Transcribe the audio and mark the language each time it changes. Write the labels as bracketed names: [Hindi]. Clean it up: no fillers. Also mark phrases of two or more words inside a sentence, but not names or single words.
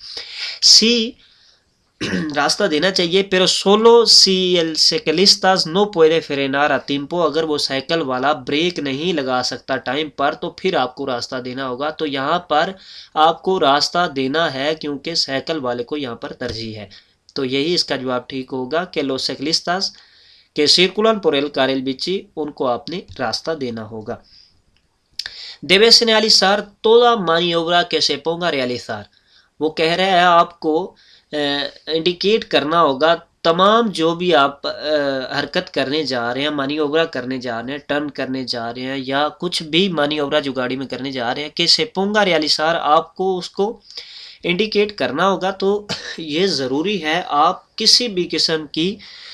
[Urdu] سی راستہ دینا چاہیے [Spanish] pero solo si el ciclista no puede frenar a tiempo [Urdu] اگر وہ سائیکل والا بریک نہیں لگا سکتا ٹائم پر تو پھر آپ کو راستہ دینا ہوگا، تو یہاں پر آپ کو راستہ دینا ہے کیونکہ سائیکل والے کو یہاں پر ترجیح ہے، تو یہی اس کا جواب ٹھیک ہوگا کہ [Spanish] los ciclistas que circulan por el carril bici [Urdu] ان کو آپ نے راستہ دینا ہوگا۔ [Spanish] debe señalizar toda maniobra que se ponga a realizar [Urdu] وہ کہہ رہا ہے آپ کو انڈیکیٹ کرنا ہوگا تمام جو بھی آپ حرکت کرنے جا رہے ہیں، مانی اوورا کرنے جا رہے ہیں، ٹرن کرنے جا رہے ہیں یا کچھ بھی مانی اوورا جو گاڑی میں کرنے جا رہے ہیں کہ [Spanish] se ponga realizar [Urdu] آپ کو اس کو انڈیکیٹ کرنا ہوگا، تو یہ ضروری ہے آپ کسی بھی قسم کی